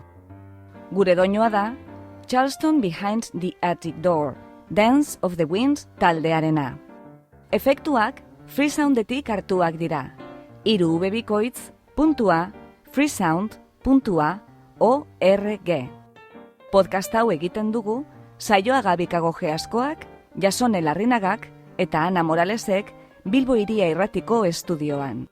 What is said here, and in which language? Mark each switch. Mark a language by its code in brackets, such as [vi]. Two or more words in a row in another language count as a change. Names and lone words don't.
[eu] Gure doinoa da Charleston Behind the Attic Door, Dance of the Wind taldearena. Efektuak Freesoundetik hartuak dira. 3 bikoitz .freesound.org. Podcast hau egiten dugu Saioa Gabikagoge askoak, Jasone Larrinagak eta Ana Moralesek Bilbo Hiria Irratiko estudioan.